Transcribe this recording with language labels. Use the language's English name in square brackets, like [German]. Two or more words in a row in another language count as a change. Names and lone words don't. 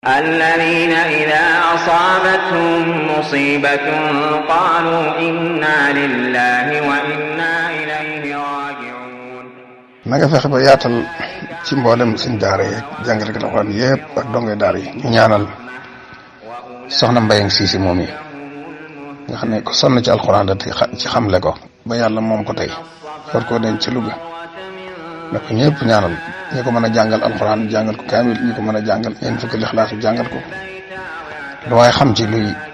[Arabic] الذين إذا أصابتهم مصيبة قالوا إنا لله وإنا إليه راجعون. [Wolof] na nga fexe ba yaatal ci mboolem suñ daara yi jàngalekat alxuraan yépp ak donge daara yi ñu ñaanal soxna Mbayang Siisi moom yi nga xam ne ko sonn ci alxuraan da ci xamle ko ba yàlla moom ko tey war koo denc ci Louga na ko ñëpp ñaanal ñi ko mën a jàngal alxuraan jàngal ko kaamil ñi ko mën a jàngal ñeent fukki lixlaas jàngal ko lu waaye xam ci lu